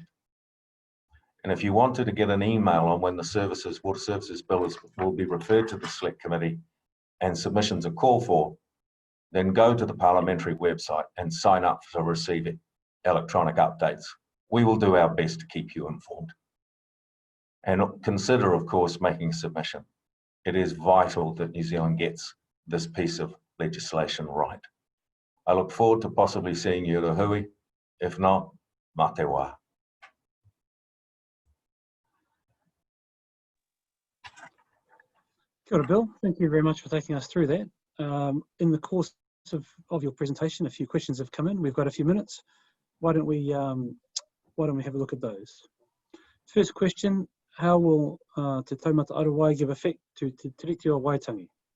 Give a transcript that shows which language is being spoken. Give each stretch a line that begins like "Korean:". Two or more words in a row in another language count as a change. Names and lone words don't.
English: And if you wanted to get an email on when the Water Services Bill will be referred to the Select Committee and submissions are called for, then go to the parliamentary website and sign up to receive electronic updates. We will do our best to keep you informed. And consider, of course, making a submission. It is vital that New Zealand gets this piece of legislation right. I look forward to possibly seeing you at a hui. If not,
Māori: mā te wā. Kia ora, Bill.
English: Thank you very much for taking us through that. In the course of your presentation, a few questions have come in. We've got a few minutes. Why don't we have a look at those? First question: how will Te Taumata Arowai give effect to Te Tiriti o Waitangi?